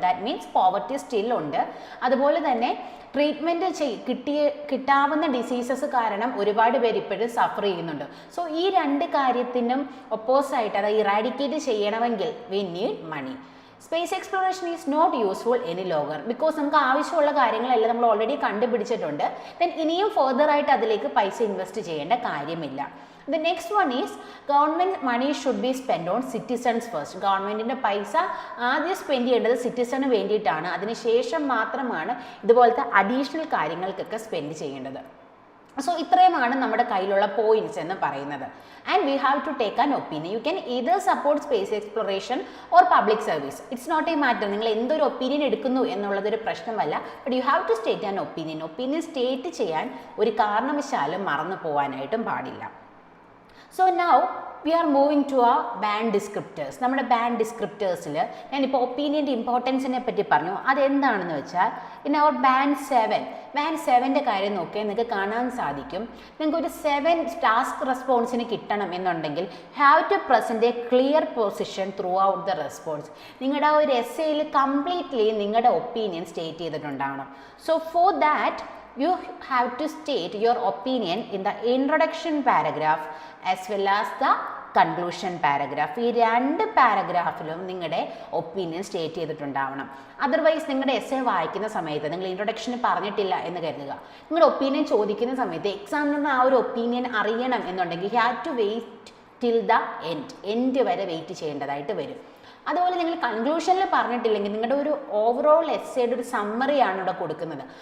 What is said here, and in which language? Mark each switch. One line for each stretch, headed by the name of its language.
Malayalam: That means poverty still ഉണ്ട്. അതുപോലെ തന്നെ ട്രീറ്റ്മെൻറ്റ് കിട്ടാവുന്ന ഡിസീസസ് കാരണം ഒരുപാട് പേര് ഇപ്പോഴും സഫർ ചെയ്യുന്നുണ്ട്. സോ ഈ രണ്ട് കാര്യത്തിനും ഒപ്പോസായിട്ട് അത് ഇറാഡിക്കേറ്റ് ചെയ്യണമെങ്കിൽ
English: We need money. Space exploration is not useful any longer because
Malayalam: നമുക്ക് ആവശ്യമുള്ള കാര്യങ്ങളെല്ലാം നമ്മൾ ഓൾറെഡി കണ്ടുപിടിച്ചിട്ടുണ്ട്. ദെൻ ഇനിയും ഫർദർ ആയിട്ട് അതിലേക്ക് പൈസ ഇൻവെസ്റ്റ് ചെയ്യേണ്ട കാര്യമില്ല.
English: The next one is government money should be spent on citizens first.
Malayalam: ഗവൺമെൻറ്റിൻ്റെ പൈസ ആദ്യം സ്പെൻഡ് ചെയ്യേണ്ടത് സിറ്റിസണ് വേണ്ടിയിട്ടാണ്. അതിനുശേഷം മാത്രമാണ് ഇതുപോലത്തെ അഡീഷണൽ കാര്യങ്ങൾക്കൊക്കെ സ്പെൻഡ് ചെയ്യേണ്ടത്. സോ ഇത്രയുമാണ് നമ്മുടെ കയ്യിലുള്ള പോയിന്റ്സ് എന്ന് പറയുന്നത്.
English: And we have to take an opinion. You can either support space exploration or public service. It's not a matter.
Malayalam: നിങ്ങൾ എന്തൊരു ഒപ്പീനിയൻ എടുക്കുന്നു എന്നുള്ളതൊരു പ്രശ്നമല്ല.
English: But you have to state an opinion.
Malayalam: Opinion state ചെയ്യാൻ ഒരു കാരണവശാലും മറന്നു പോകാനായിട്ടും പാടില്ല.
English: So now we are moving to ആ band descriptors.
Malayalam: നമ്മുടെ ബാൻഡ് ഡിസ്ക്രിപ്റ്റേഴ്സിൽ ഞാനിപ്പോൾ ഒപ്പീനിയൻ്റെ ഇമ്പോർട്ടൻസിനെ പറ്റി പറഞ്ഞു. അതെന്താണെന്ന് വെച്ചാൽ
English: in our band 7
Malayalam: കാര്യം നോക്കിയാൽ നിങ്ങൾക്ക് കാണാൻ സാധിക്കും. നിങ്ങൾക്ക് ഒരു 7 ടാസ്ക് റെസ്പോൺസിന് കിട്ടണം എന്നുണ്ടെങ്കിൽ
English: Have to present a clear position throughout the response.
Malayalam: നിങ്ങളുടെ ഒരു എസ്സേയിൽ കംപ്ലീറ്റ്ലി നിങ്ങളുടെ opinion state ചെയ്തിട്ടുണ്ടാവണം.
English: So for that you have to state your opinion in the introduction paragraph as well as the conclusion paragraph.
Malayalam: ഈ 2 പാരഗ്രാഫിലും നിങ്ങളുടെ opinion state ചെയ്തിട്ടുണ്ടാവണം. Otherwise നിങ്ങളുടെ essay വായിക്കുന്ന സമയത്ത് നിങ്ങൾ ഇൻട്രൊഡക്ഷന് പറഞ്ഞിട്ടില്ല എന്ന് കരുതുക. നിങ്ങളുടെ ഒപ്പീനിയൻ ചോദിക്കുന്ന സമയത്ത് എക്സാമിൽ നിന്ന് ആ ഒരു ഒപ്പീനിയൻ അറിയണം എന്നുണ്ടെങ്കിൽ
English: have to wait till the end
Malayalam: വരെ വെയിറ്റ് ചെയ്യേണ്ടതായിട്ട് വരും. അതുപോലെ നിങ്ങൾ കൺക്ലൂഷനിൽ പറഞ്ഞിട്ടില്ലെങ്കിൽ നിങ്ങളുടെ ഒരു ഓവറോൾ എസ്സേയുടെ ഒരു സമ്മറിയാണ് ഇവിടെ കൊടുക്കുന്നത്.